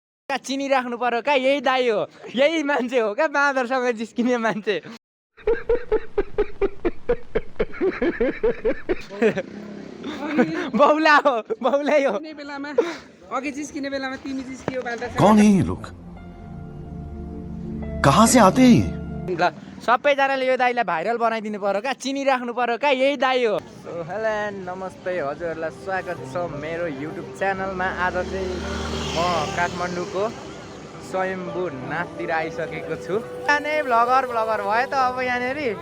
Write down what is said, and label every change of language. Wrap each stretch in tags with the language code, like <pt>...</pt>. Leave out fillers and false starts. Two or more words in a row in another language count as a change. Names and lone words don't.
<ne>चिनी राख्नु पर्यो क्या यही दाई हो यही मान्छे हो क्या बाँदरसँग जिस्किने मान्छे बौला हो बौलै हो बेलामा अघि जिस्किने बेलामा तिमी जिस्कियो</ne> <hi>कौन है ये लोग कहाँ से आते हैं</hi> <ne>ल सबैजनाले यो दाईलाई भाइरल बनाइदिनु पर्यो क्या चिनी राख्नु पर्यो क्या यही दाई हो हेलो नमस्ते हजुरहरूलाई स्वागत छ मेरो युट्युब च्यानलमा आज चाहिँ म काठमाडौँको स्वयम्भू नाथतिर आइसकेको छु यहाँनिर भ्लगर भयो त अब यहाँनिर</ne>